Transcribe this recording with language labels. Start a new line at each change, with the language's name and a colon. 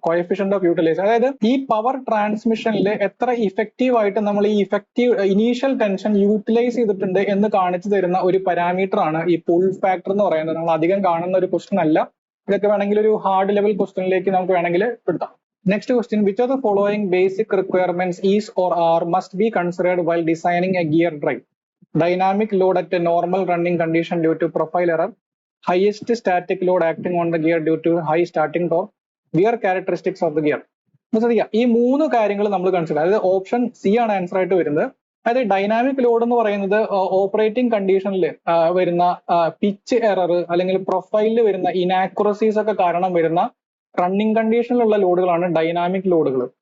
Malayalam: Coefficient of utilisation, അതായത് ഈ power ട്രാൻസ്മിഷനിൽ എത്ര ഇഫക്റ്റീവ് ആയിട്ട് നമ്മൾ ഈ ഇനീഷ്യൽ ടെൻഷൻ യൂട്ടിലൈസ് ചെയ്തിട്ടുണ്ട് എന്ന് കാണിച്ചു തരുന്ന ഒരു പാരാമീറ്റർ ആണ് ഈ പുൾ ഫാക്ടർ എന്ന് പറയുന്നത്. നമ്മൾ അധികം കാണുന്ന ഒരു ക്വസ്റ്റ്യൻ അല്ല. ഇതൊക്കെ വേണമെങ്കിൽ ഒരു ഹാർഡ് ലെവൽ ക്വസ്റ്റ്യനിലേക്ക് നമുക്ക് വേണമെങ്കിൽ പെടുത്താം.
English: Next question, which of the following basic requirements is or are must be considered while designing a gear drive? Dynamic load at a normal running condition due to profile error, highest static load acting on the gear due to high starting torque, wear characteristics of the gear.
Malayalam: ഈ 3 കാര്യങ്ങൾ നമ്മൾ consider, അതായത് option C ആണ് answer ആയിട്ട് വരുന്നത്. അതായത് dynamic load എന്ന് പറയുന്നത് ഓപ്പറേറ്റിംഗ് കണ്ടീഷനിൽ വരുന്ന പിച്ച് എറർ അല്ലെങ്കിൽ പ്രൊഫൈലിൽ വരുന്ന ഇനാക്യുറസീസ് ഒക്കെ കാരണം വരുന്ന റണ്ണിംഗ് കണ്ടീഷനിലുള്ള ലോഡുകളാണ് ഡൈനാമിക് ലോഡുകൾ.